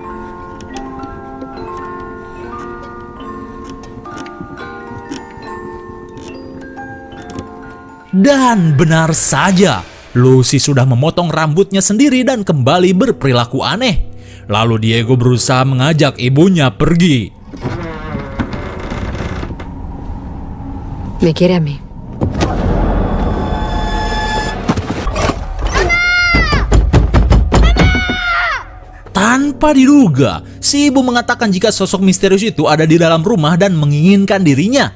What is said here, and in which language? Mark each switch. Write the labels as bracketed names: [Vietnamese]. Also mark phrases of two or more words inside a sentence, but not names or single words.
[Indonesian] Dan benar saja, Lucy sudah memotong rambutnya sendiri dan kembali berperilaku aneh. Lalu Diego berusaha mengajak ibunya pergi. [Spanish] Me quiere a mí. [Indonesian] Tanpa diduga, si ibu mengatakan jika sosok misterius itu ada di dalam rumah dan menginginkan dirinya.